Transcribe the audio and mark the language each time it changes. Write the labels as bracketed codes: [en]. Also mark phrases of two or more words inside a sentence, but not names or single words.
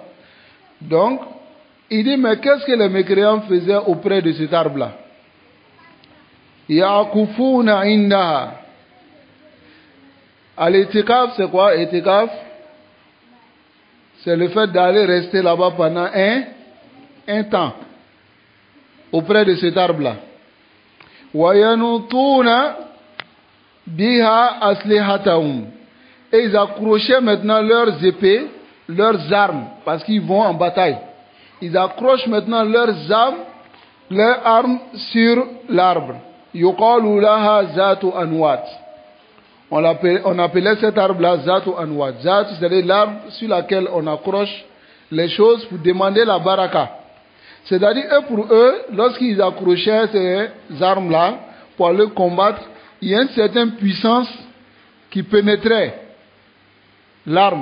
[fr] Donc, il dit, mais qu'est-ce que les mécréants faisaient auprès de cet arbre-là? [ar] يعكفون عندها. [fr] Al-itikaf, c'est quoi? Itikaf, c'est le fait d'aller rester là-bas pendant un temps auprès de cet arbre-là. [ar] وينوطون بها أسلحتهم. [fr] Et ils accrochaient maintenant leurs épées, leurs armes, parce qu'ils vont en bataille. Ils accrochent maintenant leurs armes sur l'arbre. [ar] يقال لها ذات أنواط. [fr] On appelait cet arbre-là [ar] ذات أنواط. [fr] Zat, c'est l'arbre sur lequel on accroche les choses pour demander la baraka. C'est-à-dire, pour eux, lorsqu'ils accrochaient ces armes-là pour aller combattre, il y a une certaine puissance qui pénétrait l'arme.